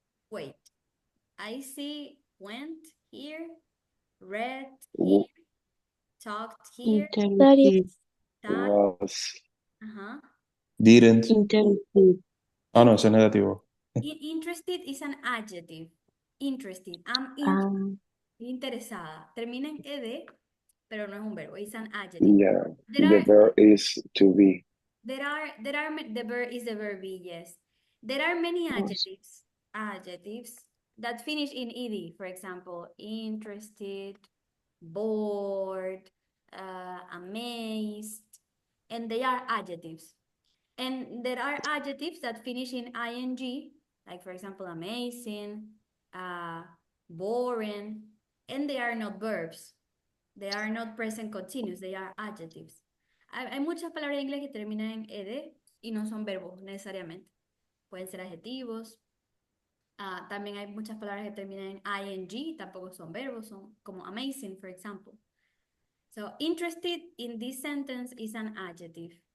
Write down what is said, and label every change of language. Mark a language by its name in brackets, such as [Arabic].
[English] Wait. I see went here, read w- here, talked here, Studied. studied. Was. Uh-huh. Didn't. Interested. [Spanish] Ah, no, ese es negativo. [English] Interested is an adjective. Interested. I'm interesada. [Spanish] Termina en ed, pero no es un verbo. [English] It's an adjective. Yeah. There The are verb is to be. the verb is the verb be, yes. There are many adjectives that finish in ed. For example, interested, bored, amazed, and they are adjectives. And there are adjectives that finish in ing, like for example, amazing, boring, and they are not verbs. They are not present continuous, they are adjectives. [Spanish] Hay muchas palabras en inglés que terminan en ed y no son verbos necesariamente. Pueden ser adjetivos. También hay muchas palabras que terminan en ing, tampoco son verbos, son como [English] amazing, for example. So interested in this sentence is an adjective.